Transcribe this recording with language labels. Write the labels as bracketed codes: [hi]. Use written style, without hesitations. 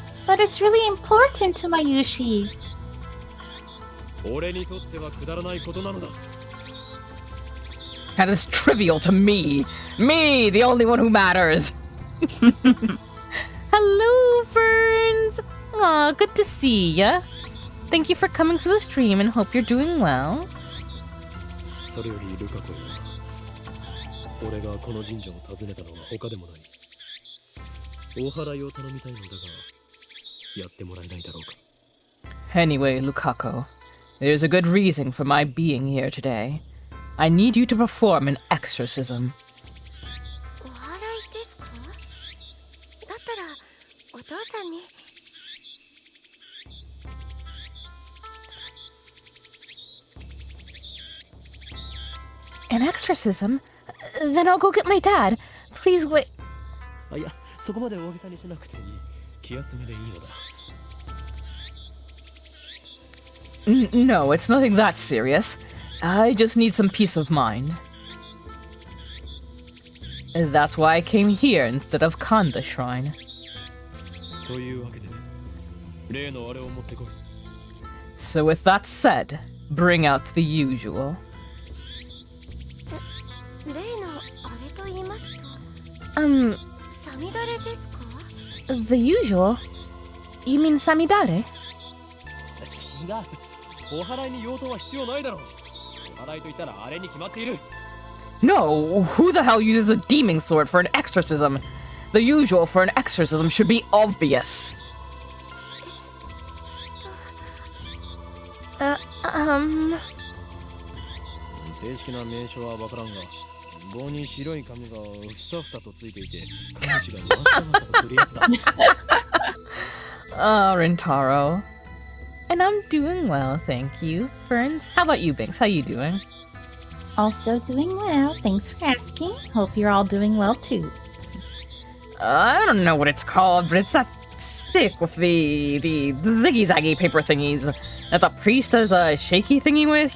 [en] But it's really important to Mayushi. [ja] 俺にとってはくだらないことなのだ。 [en] That is trivial to me. Me, the only one who matters. Hello, Ferns. Aw, good to see ya. Thank you for coming to the stream and hope you're doing well. [ja] それよりルカ子よ、俺がこの神社を訪ねたのは他でもない。お祓いを頼みたいのだが、やってもらえないだろうか。 [en] Anyway, Lukaku, there's a good reason for my being here today. I need you to perform an exorcism. [ja] お祓いですか？だったらお父さんに。 [en] An exorcism? Then I'll go get my dad. Please wait. [ja] あ、いや、そこまで大げさにしなくていい。気休めでいいのだ。 [en] No, it's nothing that serious. I just need some peace of mind. That's why I came here instead of Kanda Shrine. [ja] というわけで、例のあれを持ってこい。 [en] So with that said, bring out the usual. [ja] 例のあれと言いますと、サミダレですか？ [en] The usual? You mean Samidare? [ja] 違う。お祓いに用途は必要ないだろう。お祓いと言ったらあれに決まっている。 [en] No, who the hell uses a demon sword for an exorcism? The usual for an exorcism should be obvious. [ja] 正式な名称はわからんが、棒に白い紙がふさふさとついていて、看守がわさわさと振るやつだ。 [en] Rintaro. And I'm doing well, thank you. Ferns, how about you, Binks? How you doing? Also doing well. Thanks for asking. Hope you're all doing well too. I don't know what it's called, but it's that stick with the ziggy-zaggy paper thingies that the priest does a shaky thingy with.